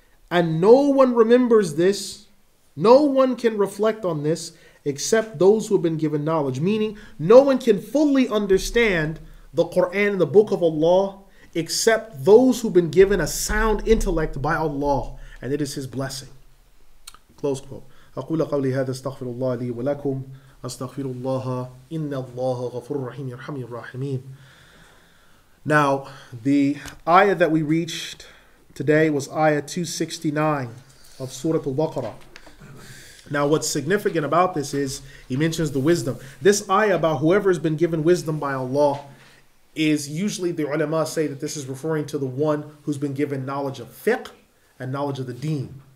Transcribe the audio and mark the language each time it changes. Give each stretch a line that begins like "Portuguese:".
English: And no one remembers this, no one can reflect on this except those who have been given knowledge. Meaning no one can fully understand the Quran and the book of Allah except those who've been given a sound intellect by Allah, and it is His blessing. Close quote.
Arabic: أقول قولي هذا استغفر الله لي ولكم أستغفر الله إن الله غفور رحيم يرحم الراحمين.
English: Now, the ayah that we reached today was ayah 269 of Surat Al-Baqarah. Now, what's significant about this is he mentions the wisdom. This ayah about whoever has been given wisdom by Allah is usually the ulama say that this is referring to the one who's been given knowledge of fiqh and knowledge of the deen.